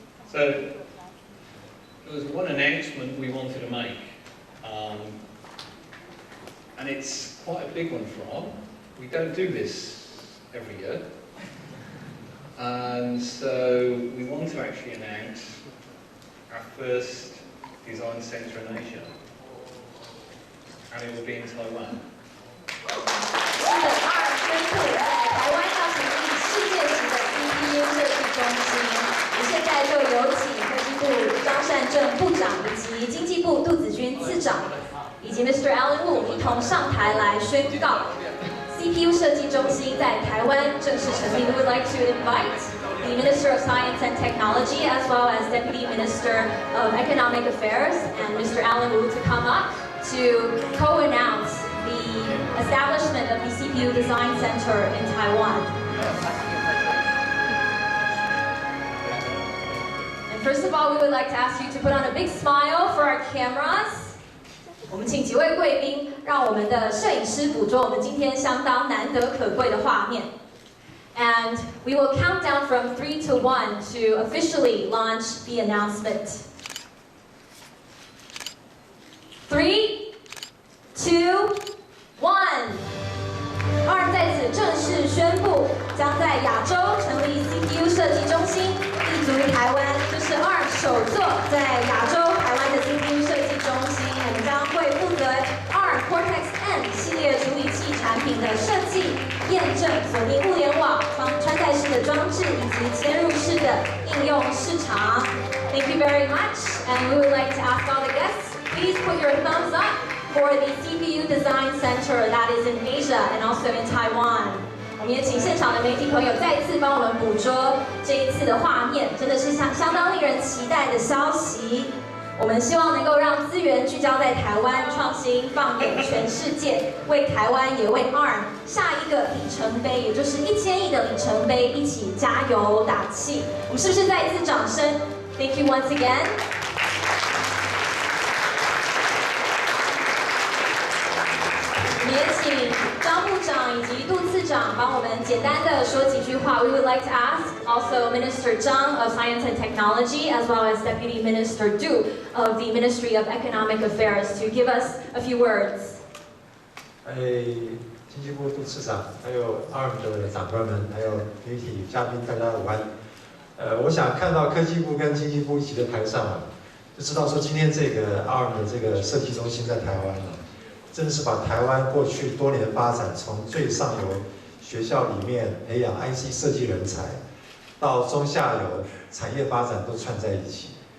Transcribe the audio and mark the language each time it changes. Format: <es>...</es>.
<en>So, there was one announcement we wanted to make, and it's quite a big one for ARM. We don't do this every year, and so we want to actually announce our first design centre in Asia, and it will be in Taiwan.</en> <zh>是的，ARM宣布在台湾要成立世界级的 CPU 设计中心。现在就有请科技部张善政部长以及经济部杜子君次长以及 Mr.</zh> <en>Alan Wu</en> <zh>一同上台来宣告 CPU 设计中心在台湾正式成立。</zh> <en>We would like to invite the Minister of Science and Technology as well as Deputy Minister of Economic Affairs and Mr. Alan Wu to come up to co-announce the establishment of the CPU Design Center in Taiwan. And first of all, we would like to ask you to put on a big smile for our cameras.</en> <zh>我们请几位贵宾，让我们的摄影师捕捉我们今天相当难得可贵的画面。</zh> <en>And we will count down from 3 to 1 to officially launch the announcement. 3, 2, 1.</en> <zh>ARM 在此正式宣布，将在亚洲成立 CPU 设计中心，立足于台湾。这是 ARM 首座在亚洲台湾的 CPU 设计中心。我们将会负责 ARM Cortex-M 系列处理器产品的设计、验证、锁定物联网、穿戴式的装置以及嵌入式的应用市场。</zh> <en>Thank you very much, and we would like to ask all the guests, please put your thumbs up for the CPU Design Center that is in Asia and also in Taiwan.</en> <zh>我们也请现场的媒体朋友再一次帮我们捕捉这一次的画面，真的是相当令人期待的消息。我们希望能够让资源聚焦在台湾，创新放眼全世界，为台湾也为 ARM 下一个里程碑，也就是1000亿的里程碑，一起加油打气。我们是不是再一次掌声 ？</zh> <en>Thank you once again.</en> <zh>也请张部长以及杜次长帮我们简单的说几句话。</zh> <en>We would like to ask also Minister Zhang of Science and Technology as well as Deputy Minister Du of the Ministry of Economic Affairs to give us a few words.</en> <zh>经济部杜次长，还有 ARM 的长官们，还有媒体嘉宾，大家午安。我想看到科技部跟经济部一起在台上啊，就知道说今天这个 ARM 的这个设计中心在台湾啊。真的是把台湾过去多年的发展，从最上游学校里面培养 IC 设计人才，到中下游产业发展都串在一起。</zh>